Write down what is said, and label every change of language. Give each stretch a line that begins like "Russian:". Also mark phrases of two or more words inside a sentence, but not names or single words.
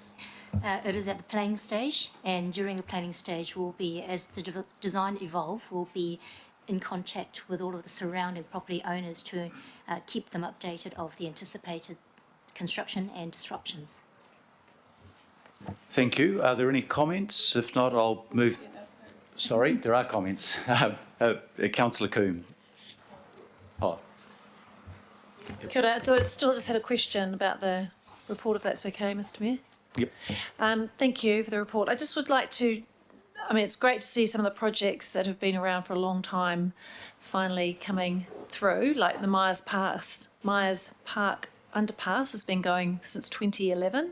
English: It is at the planning stage, and during the planning stage we'll be, as the design evolve, we'll be in contact with all of the surrounding property owners to keep them updated of the anticipated construction and disruptions. Thank you. Are there any comments? If not, I'll move... Sorry, there are comments. Councillor Coombe. Oh.
Māori: Kia ora.
English: So I still just had a question about the report, if that's okay, Mr Mayor. Yep. Thank you for the report. I just would like to, it's great to see some of the projects that have been around for a long time finally coming through, like the Myers Park underpass has been going since 2011.